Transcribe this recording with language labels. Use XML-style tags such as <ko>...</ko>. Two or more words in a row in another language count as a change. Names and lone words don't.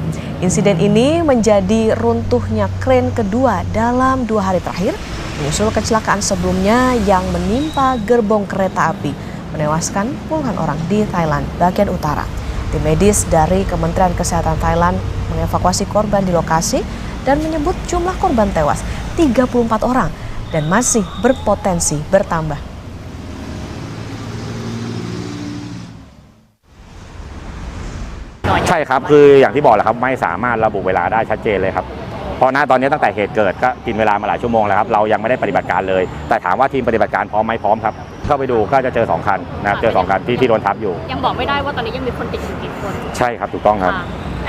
<id>Insiden ini menjadi runtuhnya kren kedua dalam 2 hari terakhir, menyusul kecelakaan sebelumnya yang menimpa gerbong kereta api, menewaskan puluhan orang di Thailand bagian utara. Tim medis dari Kementerian Kesehatan Thailand mengevakuasi korban di lokasi dan menyebut jumlah korban tewas 34 orang dan masih berpotensi bertambah.</id> <th>ใช่ครับคืออย่างที่บอกแหละครับไม่สามารถระบุเวลาได้ชัดเจนเลยครับเพราะณตอนนี้ตั้งแต่เหตุเกิดก็กินเวลามาหลายชั่วโมงแล้วครับเรายังไม่ได้ปฏิบัติการเลยแต่ถามว่าทีมปฏิบัติการพร้อมไหมพร้อมครับเข้าไปดูก็จะเจอ2 คันนะเจอ2 คันที่โดนทับอยู่ยังบอกไม่ได้ว่าตอนนี้ยังมีคนติดอยู่กี่คนใช่ครับถูกต้องครับ</th>